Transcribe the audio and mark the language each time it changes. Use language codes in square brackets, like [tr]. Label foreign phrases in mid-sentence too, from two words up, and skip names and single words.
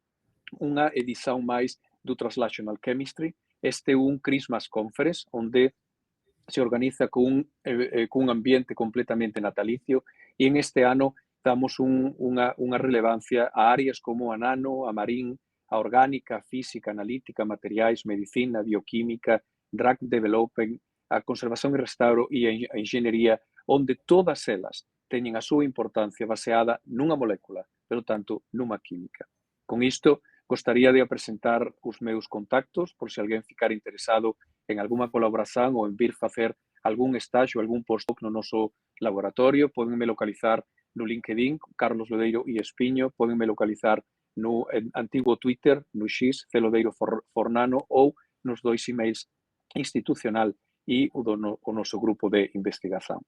[gl] unha edición máis do Translational Chemistry, un Christmas Conference, onde se organiza con un ambiente completamente natalicio e en este ano damos unha relevancia a áreas como a nano, a marín, a orgánica, a física, analítica, materiais, medicina, bioquímica, [en] drug development, [gl] a conservación e restauro e a enxeñería, onde todas elas teñen a súa importancia baseada nunha molécula, pero tanto nunha química. Con isto, gostaría de presentar os meus contactos, por se alguén ficar interesado en algunha colaboración ou en vir facer algún estágio, algún postdoc no noso laboratorio, podenme localizar no LinkedIn, Carlos Lodeiro e Espiño, podenme localizar no antigo Twitter, no X, Celodeiro Fornano, ou nos 2 emails institucional e o noso grupo de investigación.